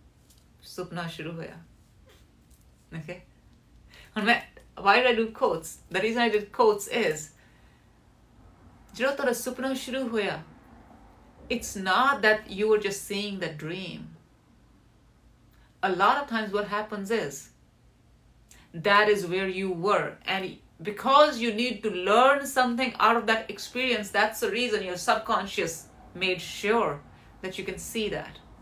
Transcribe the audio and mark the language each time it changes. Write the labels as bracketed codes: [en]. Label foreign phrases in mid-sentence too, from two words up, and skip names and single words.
[pa] Okay? ਹੁਣ ਮੈਂ, [en] why did I do quotes? The reason I did quotes is, [pa] ਜਦੋਂ ਤੁਹਾਡਾ ਸੁਪਨਾ ਸ਼ੁਰੂ ਹੋਇਆ, [en] it's not that you were just seeing the dream. A lot of times what happens is, that is where you were. And because you need to learn something out of that experience, that's the reason your subconscious made sure that you can see that.